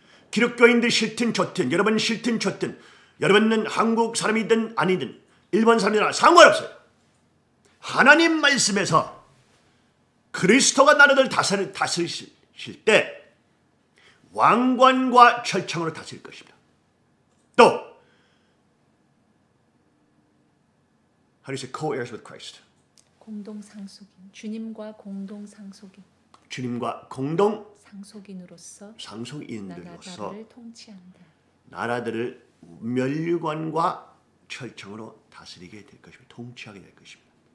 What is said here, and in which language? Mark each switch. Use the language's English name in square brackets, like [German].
[Korean] 기독교인들 싫든 좋든, 여러분 싫든 좋든, 여러분은 한국 사람이든 아니든 일본 사람이든 상관없어요. 하나님 말씀에서 그리스도가 나라를 다스리실 때 왕관과 철창으로 다스릴 것입니다. [English] 또 How do you say co-heirs with Christ? [Korean] 공동 상속인, 주님과 공동 상속인. 주님과 공동 상속인으로서 상속인들로서 나라를 통치한다. 나라들을 면류관과 철창으로 다스리게 될 것입니다. 통치하게 될 것입니다.